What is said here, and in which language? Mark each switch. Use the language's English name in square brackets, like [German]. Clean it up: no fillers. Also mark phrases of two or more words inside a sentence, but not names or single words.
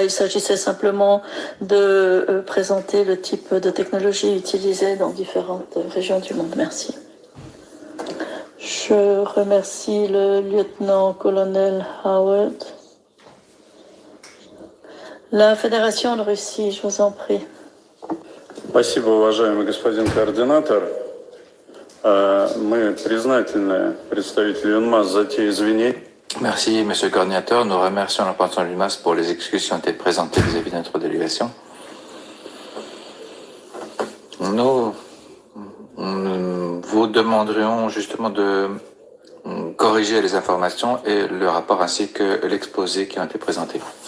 [French] Il s'agissait simplement de présenter le type de technologie utilisée dans différentes régions du monde. Merci. Je remercie le lieutenant-colonel Howard. La Fédération de Russie, je vous en prie. [Russian] Спасибо, уважаемый господин координатор. Мы признательны представителю ЮНМАС за те извинения. [French] Merci, Monsieur le coordinateur. Nous remercions le représentant de l'UNMAS pour les excuses qui ont été présentées vis-à-vis de notre délégation. Nous vous demanderions justement de corriger les informations et le rapport ainsi que l'exposé qui ont été présentés.